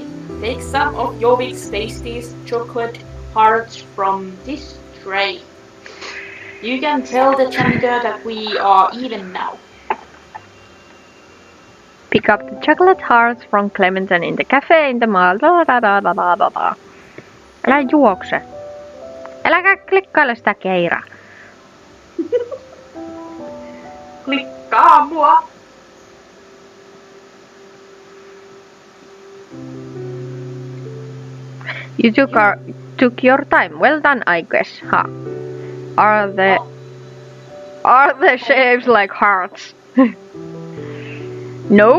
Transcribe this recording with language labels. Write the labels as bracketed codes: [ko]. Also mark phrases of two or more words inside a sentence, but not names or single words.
[en] Take some of Jovik's tastiest chocolate hearts from this tray. You can tell the janitor that we are even now. Pick up the chocolate hearts from Clementine in the cafe in the mall. [fi] Älä juokse. Äläkä klikkaile sitä keiraa. Klikkaa mua. [en] You took your time. Well done, I guess. Huh? Are the shapes like hearts? Nope.